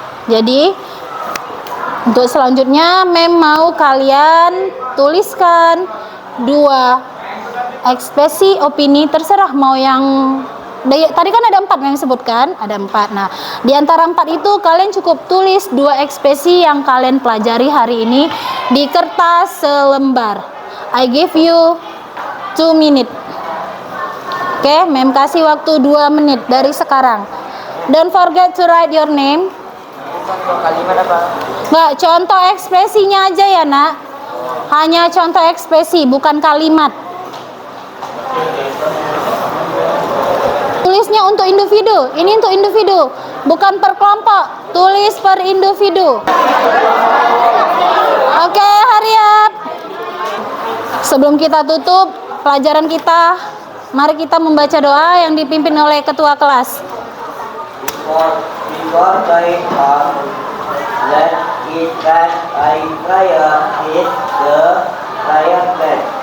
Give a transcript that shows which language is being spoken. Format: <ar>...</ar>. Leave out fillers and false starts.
<id>Jadi untuk selanjutnya Mem mau kalian tuliskan 2 ekspresi opini, terserah mau yang tadi kan ada 4 yang sebutkan, ada 4. Nah, di antara 4 itu kalian cukup tulis 2 ekspresi yang kalian pelajari hari ini di kertas selembar.</id> <en>I give you 2 minutes.</en> <id>Oke, Mem kasih waktu 2 menit dari sekarang.</id> <en>Don't forget to write your name.</en> <id>Contoh kalimat apa? Nggak, contoh ekspresinya aja ya, Nak. Hanya contoh ekspresi, bukan kalimat. Tulisnya untuk individu. Ini untuk individu, bukan per kelompok. Tulis per individu.</id> <en>Oke, hurry up.</en> <id>Sebelum kita tutup pelajaran kita, mari kita membaca doa yang dipimpin oleh ketua kelas.</id> <en>Before going on, let it that I prayer is the prayer bed.</en>